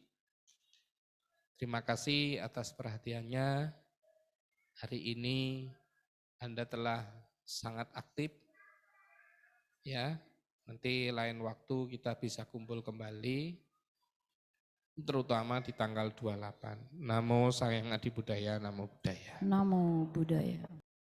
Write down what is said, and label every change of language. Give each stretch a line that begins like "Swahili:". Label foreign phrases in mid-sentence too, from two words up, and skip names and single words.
Indonesian: Terima kasih atas perhatiannya. Hari ini Anda telah sangat aktif. Ya, nanti lain waktu kita bisa kumpul kembali. Terutama di tanggal 28.
Pali: Namo Sang Hyang Adi Budaya, Namo Buddhaya. Namo Buddhaya.